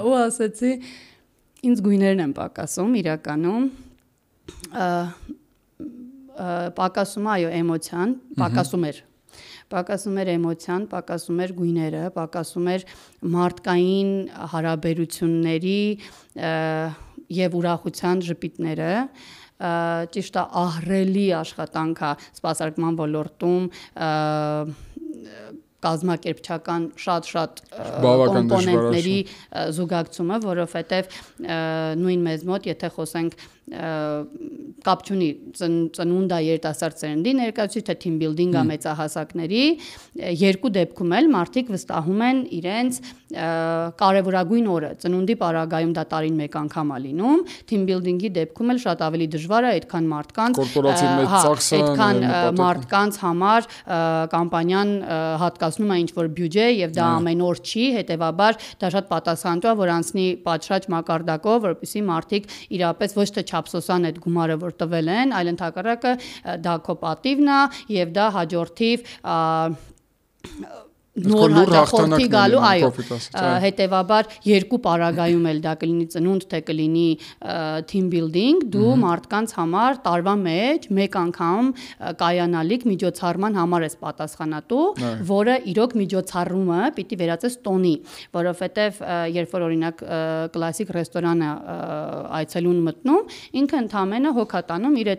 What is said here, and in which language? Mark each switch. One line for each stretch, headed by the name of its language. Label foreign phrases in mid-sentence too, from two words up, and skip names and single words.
Armenian: Ու ասեցի, ինձ գույներն են պակասում իրականում, պակասում է այո էմոցիան, պակասում էր էմոցիան, պակասում էր գույները, պակասում էր մարդկային հարաբերությունների եւ ուրախության ժպիտները, ճիշտ է ահռելի աշխատանք է սպասարկման ոլորտում, կազմակերպչական շատ կոմպոնենտների զուգակցումը, որովհետև նույն մեզ մոտ, եթե խոսենք կապ չունի ծնունդա երիտասարդ սերնդի ներկայացուցիչ, թե
English: team building-
Armenian: ը մեծահասակների, երկու դեպքում էլ մարդիկ վստահում են իրենց կարևորագույն օրը, ծնունդի պարագայում դա տարին մեկ անգամ է լինում,
English: team building-
Armenian: ի դեպքում էլ շատ ավելի դժվար է այդքան մարդկանց, այդքան մարդկանց համար կամպանիան հատկացնում է ինչ-որ բյուջե եւ դա ամեն օր չի, հետեւաբար դա շատ պատասխանատու է, որ անցնի պատշաճ մակարդակով, որպեսզի մարդիկ իրապես ոչ թե չափսոսան այդ գումարը, որ տվել են, այլ ընդհակառակը դա քո պատիվն է եւ դա հաջորդիվ նոր հաղորդի գալու, այո, հետևաբար երկու պարագայում էլ դա կլինի ծնունդ, թե կլինի
English: team building,
Armenian: դու մարդկանց համար տարվա մեջ մեկ անգամ կայանալիք միջոցառման համար ես պատասխանատու, որը իրոք միջոցառումը պիտի վերածես տոնի, որովհետև երբ որ օրինակ կլասիկ ռեստորանը այցելուն մտնում, ինքը ընդամենը հոգ է տանում իր այդ